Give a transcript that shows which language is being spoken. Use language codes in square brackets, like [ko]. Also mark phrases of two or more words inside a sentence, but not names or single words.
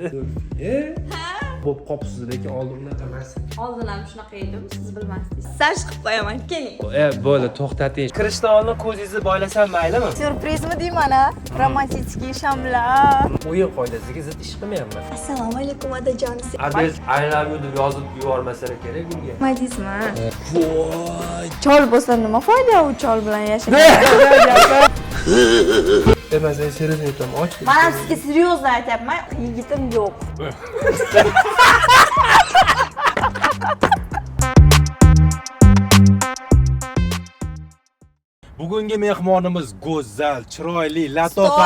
[uz] Bo'p qopsiz lekin oldin unaqa emas. Oldin ham shunaqa edim, siz bilmasdingiz. Sash qilib qo'yaman, keling. Bo'ldi, to'xtating. Kirishdan oldin ko'zingizni boylasam maylimi? Syurprizmi deyman-a? Romantik shamlar. O'yin qoidasiga zid ish qilmayapman. Assalomu alaykum otajon. Adres [en] I love you [uz] deb yozib yubormasalar kerak bunga. Nima deysizmi? Voy. Chol bo'lsa nima foyda u chol bilan yashash? Emas, men serios aytaman. Och. Men ham sizga seriozno aytyapman, yigitim yo'q. Bugungi mehmonimiz go'zal, chiroyli, latofat.